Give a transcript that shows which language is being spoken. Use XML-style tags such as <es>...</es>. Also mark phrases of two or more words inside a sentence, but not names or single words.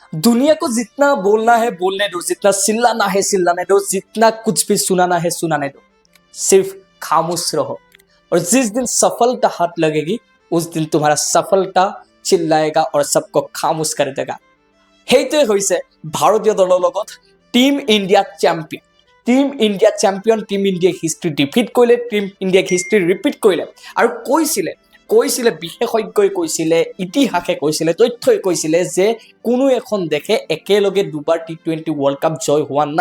<hi>दुनिया को जितना बोलना है बोलने दो, जितना चिल्लाना है चिल्लाने दो, जितना कुछ भी सुनाना है सुनाने दो, सिर्फ खामोश रहो। और जिस दिन सफलता हाथ लगेगी उस दिन तुम्हारा सफलता चिल्लाएगा और सबको खामोश कर देगा।</hi> <as>সেইটোৱে হৈছে ভাৰতীয় দলৰ লগত টিম ইণ্ডিয়া চেম্পিয়ন। টিম ইণ্ডিয়া চেম্পিয়ন, টিম ইণ্ডিয়াই</as> <en>history defeat</en> <as>কৰিলে, টিম ইণ্ডিয়াক</as> <en>history repeat</en> <as>কৰিলে। আৰু কৈছিলে বিশেষজ্ঞই কৈছিলে, ইতিহাসে কৈছিলে, তথ্যই কৈছিলে যে কোনো এখন দেশে একেলগে দুবাৰ T20</as> <en>World Cup</en> <as>জয় হোৱা নাই।</as>